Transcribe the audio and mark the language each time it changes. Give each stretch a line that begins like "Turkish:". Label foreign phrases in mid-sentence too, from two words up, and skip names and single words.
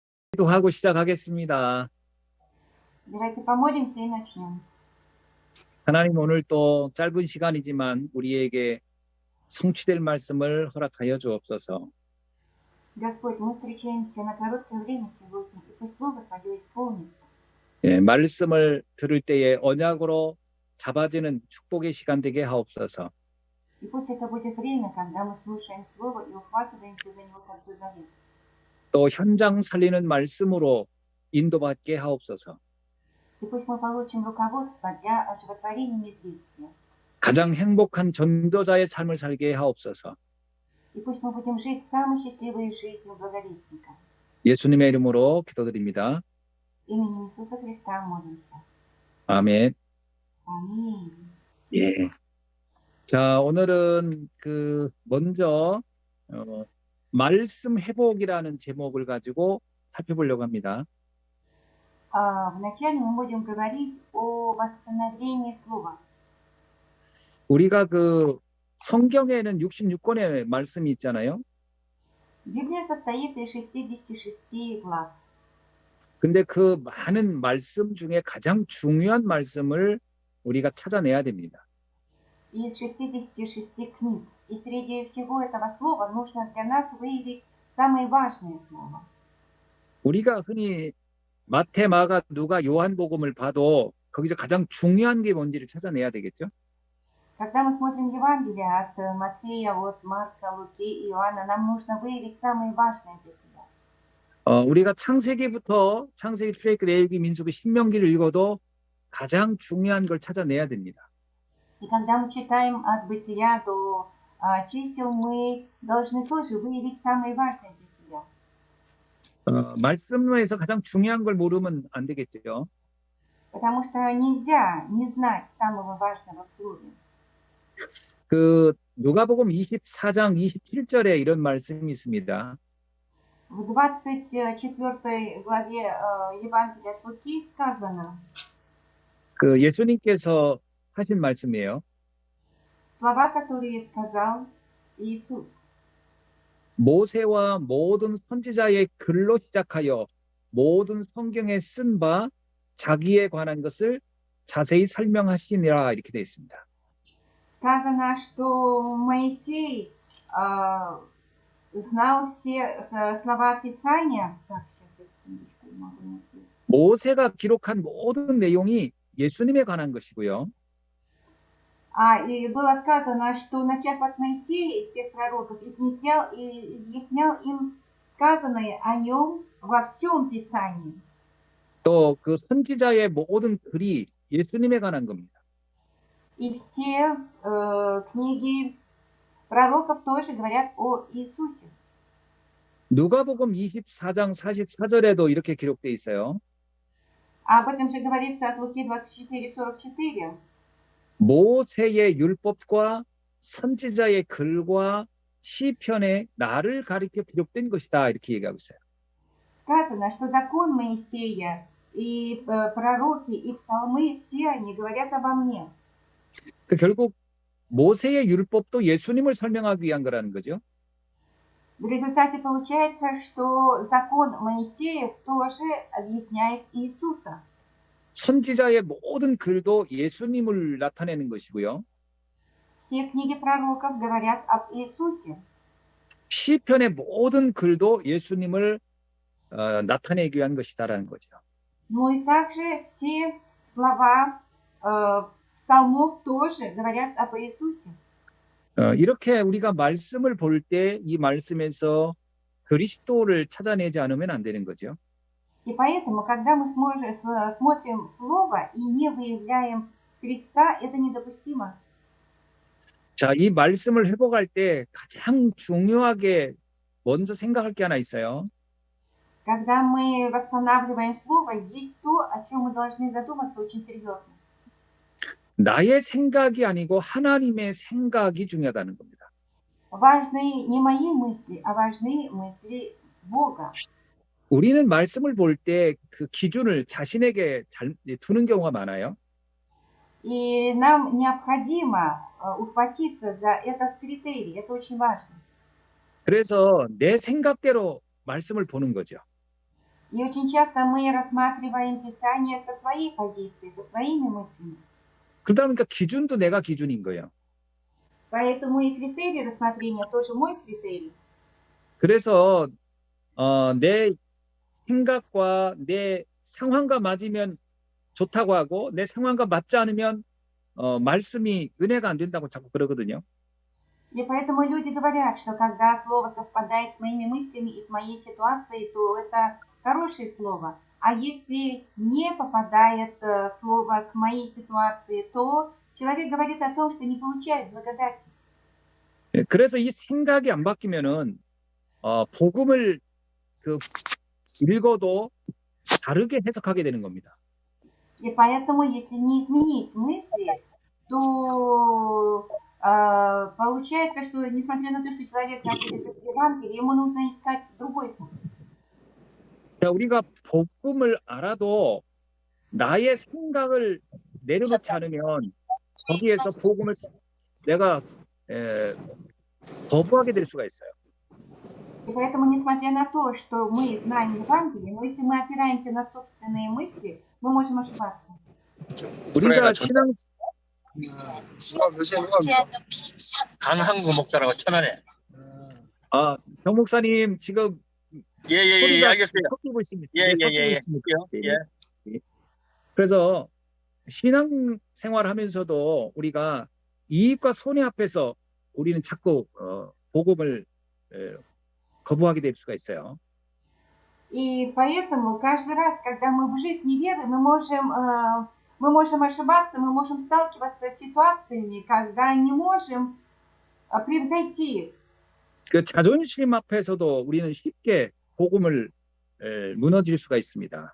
Korean: 기도하고 시작하겠습니다.
Russian: Давайте помолимся и начнем.
Korean: 하나님, 오늘 또 짧은 시간이지만 우리에게 성취될 말씀을 허락하여 주옵소서.
Russian: Господь, мы встречаемся на короткое время сегодня, и пусть Слово Твое исполнится.
Korean: 말씀을 들을 때에 언약으로 잡아지는 축복의 시간 되게 하옵소서.
Russian: И пусть это будет время, когда мы слушаем Слово и ухватываемся за него, как за завет.
Korean: 또 현장 살리는 말씀으로 인도받게 하옵소서.
Russian: И пусть мы получим руководство для оживотворения действия.
Korean: 가장 행복한 전도자의 삶을 살게 하옵소서.
Russian: И пусть мы будем жить самой счастливой жизнью благовестника.
Korean: 예수님의 이름으로 기도드립니다.
Russian: Именем Иисуса Христа молимся.
Korean: 아멘.
Russian: Аминь.
Korean: 예. 자, 오늘은 먼저 말씀 회복이라는 제목을 가지고 살펴보려고 합니다.
Russian: Вначале мы будем говорить о восстановлении Слова.
Korean: 우리가 성경에는 66권의 말씀이 있잖아요.
Russian: Библия состоит из 66 глав.
Korean: 근데 그 많은 말씀 중에 가장 중요한 말씀을 우리가 찾아내야 됩니다.
Russian: Из 66 книг. И среди всего этого слова нужно для нас выявить самое важное слово.
Korean: 우리가 흔히 마태, 마가, 누가, 요한복음을 봐도 거기서 가장 중요한 게 뭔지를 찾아내야 되겠죠?
Russian: Когда мы смотрим Евангелие от Матфея, от Марка, Луки и Иоанна, нам нужно выявить самое важное для себя.
Korean: 우리가 창세기부터 창세기, 출애굽기, 레위기, 민수기, 신명기를 읽어도 가장 중요한 걸 찾아내야 됩니다.
Russian: И когда мы читаем от Бытия до чисел, мы должны тоже выявить самое важное для себя.
Korean: 말씀에서 가장 중요한 걸 모르면 안 되겠죠.
Russian: Потому что нельзя не знать самого важного в слове.
Korean: 누가복음 24장 27절에 이런 말씀이 있습니다.
Russian: В 24 главе Евангелия от Луки сказано.
Korean: 예수님께서 하신 말씀이에요.
Russian: Слова, которые сказал Иисус.
Korean: 모세와 모든 선지자의 글로 시작하여 모든 성경에 쓴 바 자기에 관한 것을 자세히 설명하시니라 이렇게 되어 있습니다.
Russian: Сказано, что Моисей знал все слова Писания. Так, сейчас, секундочку, не могу найти.
Korean: 모세가 기록한 모든 내용이 예수님에 관한 것이고요.
Russian: И было сказано, что начав от Моисея, из тех пророков, изъяснял им сказанное о нем во всем Писании.
Korean: 또 선지자의 모든 글이 예수님에 관한 겁니다.
Russian: И все книги пророков тоже говорят о Иисусе.
Korean: 누가복음 24장 44절에도 이렇게 기록되어 있어요.
Russian: Об этом же говорится от Луки 24:44.
Korean: 모세의 율법과 선지자의 글과 시편에 나를 가리켜 기록된 것이다 이렇게 얘기하고 있어요.
Russian: Сказано, что закон Моисея и пророки и псалмы все они говорят обо мне.
Korean: 결국 모세의 율법도 예수님을 설명하기 위한 거라는 거죠.
Russian: В результате получается, что закон Моисея тоже объясняет Иисуса.
Korean: 선지자의 모든 글도 예수님을 나타내는 것이고요.
Russian: Все книги пророков говорят об Иисусе.
Korean: 시편의 모든 글도 예수님을 나타내기 위한 것이다라는 거죠.
Russian: Ну и также все слова псалмов тоже говорят об Иисусе.
Korean: 이렇게 우리가 말씀을 볼 때 이 말씀에서 그리스도를 찾아내지 않으면 안 되는 거죠.
Russian: И поэтому, когда мы смотрим Слово и не выявляем Христа, это недопустимо.
Korean: 자, 이 말씀을 회복할 때 가장 중요하게 먼저 생각할 게 하나 있어요.
Russian: Когда мы восстанавливаем Слово, есть то, о чем мы должны задуматься очень серьезно.
Korean: 나의 생각이 아니고 하나님의 생각이 중요하다는 겁니다.
Russian: Важны не мои мысли, а важны мысли Бога.
Korean: 우리는 말씀을 볼 때 그 기준을 자신에게 두는 경우가 많아요.
Russian: И нам необходимо ухватиться за этот критерий. Это очень важно.
Korean: 그래서 내 생각대로 말씀을 보는 거죠.
Russian: И очень часто мы рассматриваем Писание со своей позиции, со своими мыслями.
Korean: 그러니까 기준도 내가 기준인 거예요.
Russian: Поэтому и критерий рассмотрения тоже мой критерий.
Korean: 그래서 내 생각과 내 상황과 맞으면 좋다고 하고 내 상황과 맞지 않으면 말씀이 은혜가 안 된다고 자꾸 그러거든요.
Russian: И поэтому люди говорят, что когда слово совпадает с моими мыслями и с моей ситуацией, то это хорошее слово. А если не попадает слово к моей ситуации, то человек говорит о том, что не получает благодати.
Korean: 예, 그래서 이 생각이 안 바뀌면은 복음을 읽어도 다르게 해석하게 되는 겁니다.
Russian: И поэтому, если не изменить мысли, то получается, что несмотря на то, что человек находится в Евангелии, ему нужно искать другой путь.
Korean: 자, 우리가 복음을 알아도 나의 생각을 내려놓지 않으면 거기에서 복음을 내가 거부하게 될 수가 있어요.
Russian: И поэтому, несмотря на то, что мы знаем Евангелие, но если мы опираемся на собственные мысли, мы можем ошибаться.
Korean: 우리가 신앙 강한구 목사라고 천안에. 정 목사님 지금 예예예 소리가 알겠어요. 섞이고 있습니다. 예, 네, 예, 섞이고 예, 있습니다. 예. 그래서 신앙 생활하면서도 우리가 이익과 손해 앞에서 우리는 자꾸 복음을 거부하게 될 수가 있어요.
Russian: И поэтому каждый раз, когда мы в жизни веры, мы можем ошибаться, мы можем сталкиваться с ситуациями, когда не можем превзойти их.
Korean: 그 자존심 앞에서도 우리는 쉽게 복음을 무너질 수가 있습니다.